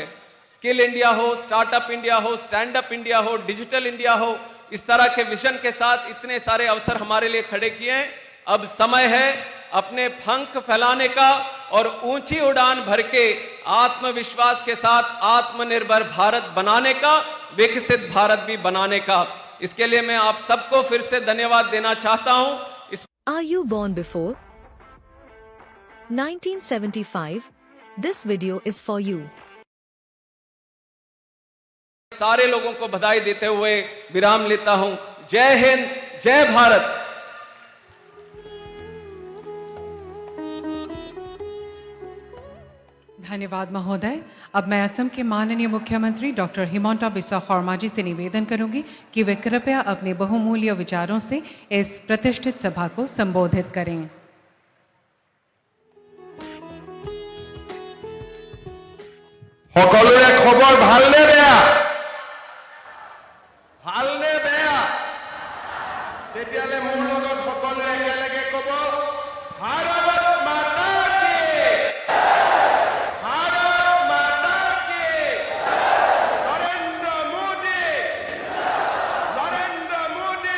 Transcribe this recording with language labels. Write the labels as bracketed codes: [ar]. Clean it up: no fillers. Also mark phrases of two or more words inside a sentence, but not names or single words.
[hi] स्किल इंडिया हो, स्टार्टअप इंडिया हो, स्टैंड अप इंडिया हो, डिजिटल इंडिया हो, इस तरह के विजन के साथ इतने सारे अवसर हमारे लिए खड़े किए हैं। अब समय है अपने पंख फैलाने का और ऊंची उड़ान भर के आत्मविश्वास के साथ आत्मनिर्भर भारत बनाने का, विकसित भारत भी बनाने का। इसके लिए मैं आप सबको फिर से धन्यवाद देना चाहता हूं। [en] Are you born before 1975? This video is for you. [hi] सारे लोगों को बधाई देते हुए विराम लेता हूं। जय हिंद, जय भारत। धन्यवाद महोदय। अब मैं असम के माननीय मुख्यमंत्री डॉक्टर हिमंता बिस्वा शर्मा जी से निवेदन करूंगी कि वे कृपया अपने बहुमूल्य विचारों से इस प्रतिष्ठित सभा को संबोधित करें। [as] সকলোৰে খবৰ ভালনে বেয়া? ভালনে বেয়া? তেতিয়ালে মোৰ লগত সকলোৱে একেলগে ক'ব, [hi] भारत माता की, भारत माता की, [as] নৰেন্দ্ৰ মোদী, নৰেন্দ্ৰ মোদী।